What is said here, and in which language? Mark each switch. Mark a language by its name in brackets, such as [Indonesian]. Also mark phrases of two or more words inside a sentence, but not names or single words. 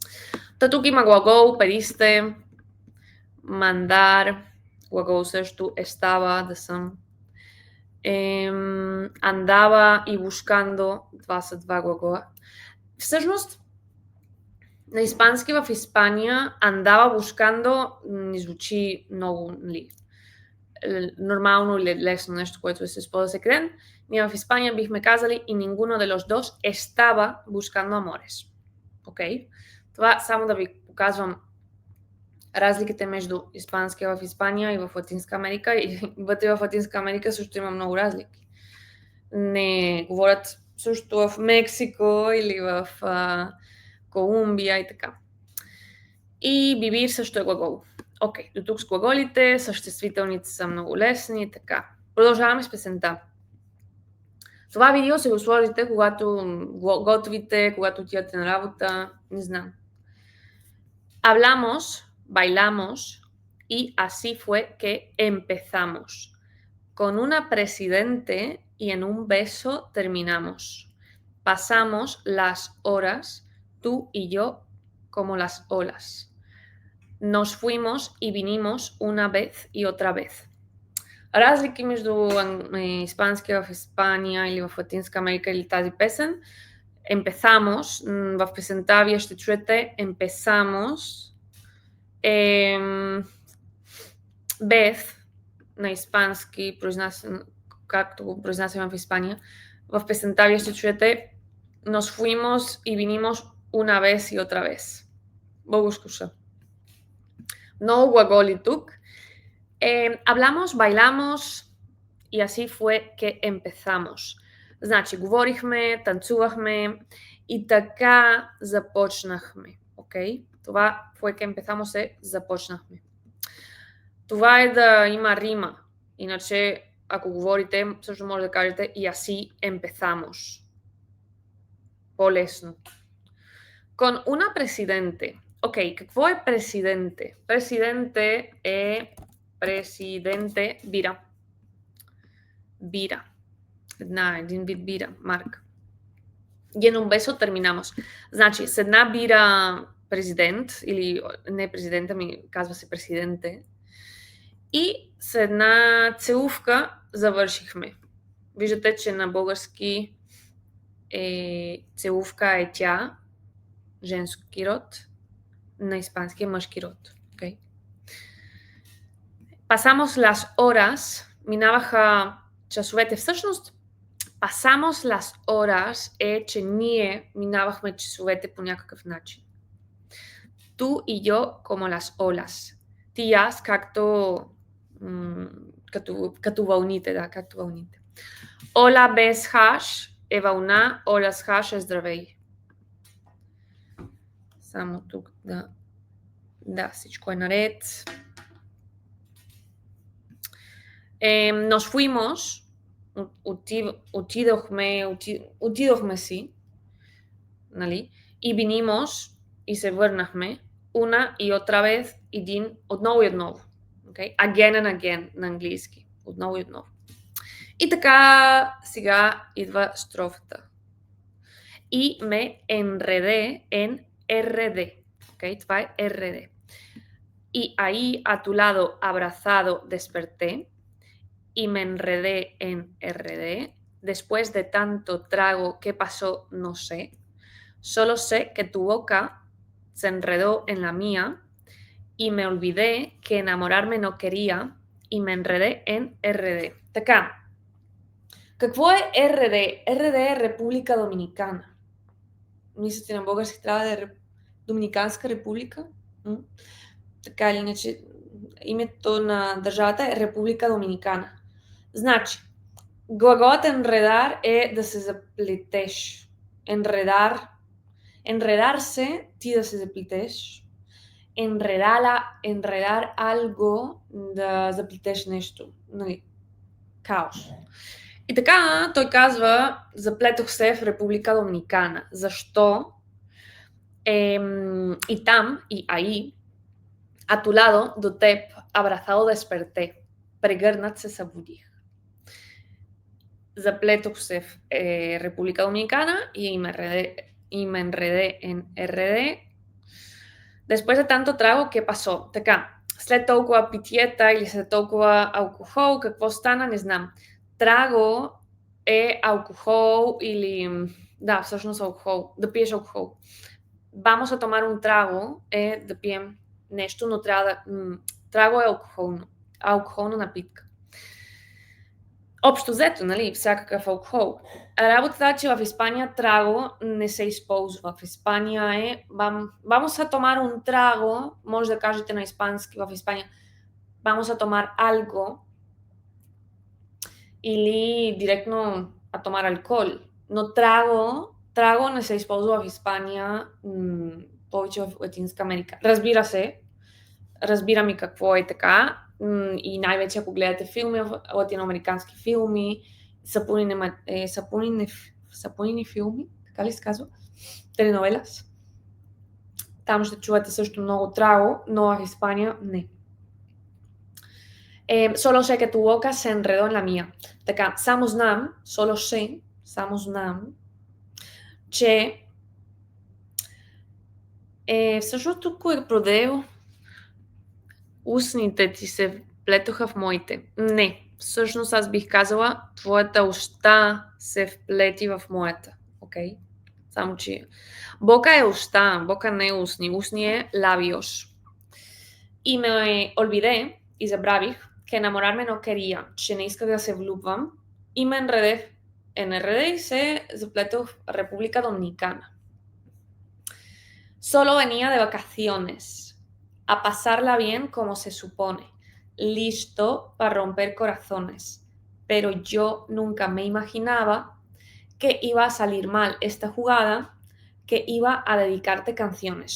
[Bulgarian] Тук има глагол, [Spanish] pediste, Mandar, [Bulgarian] глагол също, estaba, да съм. Andaba и buscando, това са два глагола. Всъщност, на испански в Испания [Spanish] andaba buscando [Bulgarian] не звучи много, нали, нормално или лесно нещо, което се използва секрет. Ние в Испания бихме казали и [Spanish] ninguno de los dos estaba buscando amores. [Bulgarian] Окей? Това само да ви показвам разликите между испанския в Испания и в Латинска Америка. И вътре в Латинска Америка също има много разлики. Не говорят също в Мексико или в Колумбия и така. И vivir също е глагол. Окей, до тук с глаголите, съществителните са много лесни и така. Продължаваме с песента. Това видео се го сложите, когато готвите, когато отивате на работа, не знам. [Spanish] Hablamos, bailamos y así fue que empezamos. Con una presidente y en un beso terminamos. Pasamos las horas, tú y yo, como las olas. Nos fuimos y vinimos una vez y otra vez. [Bulgarian] Разлики между испанския в Испания или в Латинска Америка или тази песен. Empezamos, в песента вие ще чуете empezamos, vez на испански, както го произнасяме в Испания. В песента вие ще чуете [Spanish] nos fuimos y vinimos una vez y otra vez. [Bulgarian] Българско ще. Много глаголи тук. [Spanish] Hablamos, bailamos y así fue que empezamos. [Bulgarian] Значи, говорихме, танцувахме и така започнахме. Окей? Това [Spanish] fue que empezamos [Bulgarian] е започнахме. Това е да има рима. Иначе, ако говорите, също може да кажете [Spanish] y así empezamos. [Bulgarian] По-лесно. [Spanish] Con una presidente. [Bulgarian] Окей, какво е presidente? Presidente е бира. Бира. Един вид бира, марка. [Spanish] И en un beso terminamos. [Bulgarian] Значи, с една бира президент, или не президент, ами казва се президенте, и с една целувка завършихме. Виждате, че на български целувка е тя, женски род, на испански е мъжки род. [Spanish] Okay? Pasamos las horas, [Bulgarian] минаваха часовете. Всъщност, [Spanish] pasamos las horas [Bulgarian] е, че ние минавахме часовете по някакъв начин. [Spanish] Tú y yo como las olas. [Bulgarian] Ти и аз както вълните, да, както вълните. Ола без хаш е вълна, ола с хаш е здравей. Само тук да, всичко е наред. [Spanish] Nos fuimos, [Bulgarian] отидохме си, нали? И vinimos, и се върнахме, una и [Spanish] otra vez, [Bulgarian] отново и отново. Okay? [English] Again and again [Bulgarian] на английски. Отново и отново. И така, сега идва строфата. [Spanish] И ме enredé en RD. [Bulgarian] Okay? Това е RD. [Spanish] Y ahí a tu lado abrazado desperté y me enredé en RD. Después de tanto trago, ¿qué pasó? No sé. Solo sé que tu boca se enredó en la mía y me olvidé que enamorarme no quería y me enredé en RD. [Bulgarian] Така. Какво е RD? RD е Република Доминикана. Мислите на български трябва да е Доминиканска република? Така или иначе, името на държавата е Република Доминикана. Значи, глаголът enredar е да се заплетеш. Enredar се, ти да се заплетеш. [Spanish] Enredar algo, [Bulgarian] да заплетеш нещо. Нали, хаос. И така, той казва, заплетох се в Република Доминикана. Защо? И там, и [Spanish] ahí, a tu lado, [Bulgarian] до теб, [Spanish] abrazado desperté. [Bulgarian] Прегърнат се събудих. Заплетох се в Република Доминикана [Spanish] y me enredé en RD. Después de tanto trago, ¿qué pasó? [Bulgarian] Така, след толкова питиета или след толкова алкохол, какво стана, не знам. Траго е алкохол или... Да, всъщност алкохол. Да пиеш алкохол. [Spanish] Vamos a tomar un trago [Bulgarian] е да пием нещо, но трябва да... Траго е алкохолна напитка. Общо взето, нали, всякакъв алкохол. Работата е, че в Испания траго не се използва. В Испания е [Spanish] vamos a tomar un trago, [Bulgarian] може да кажете на испански в Испания [Spanish] vamos a tomar algo [Bulgarian] или директно [Spanish] a tomar alcohol. [Bulgarian] Но траго не се използва в Испания, повече в Латинска Америка. Разбира се, разбирам и какво е така, и най-вече ако гледате филми, латиноамерикански филми, сапунини филми, така ли се казва? Теленовелас. Там ще чувате също много траго, но в Испания не. [Spanish] Solo sé que tu boca se enredó en la mía. [Bulgarian] Така, само знам, че всъщност тук е продео устните ти се вплетоха в моите. Не, всъщност аз бих казала, твоята уста се вплети в моята. Окей? Само че бока е уста, бока не е устни. Устни е labios. И ме olvidé и забравих [Spanish] que enamorarme no quería, [Bulgarian] че не исках да се влюбвам и ме enredé и се заплетох в Република Доминикана. [Spanish] Solo venía de vacaciones, a pasarla bien como se supone, listo para romper corazones, pero yo nunca me imaginaba que iba a salir mal esta jugada, que iba a dedicarte canciones.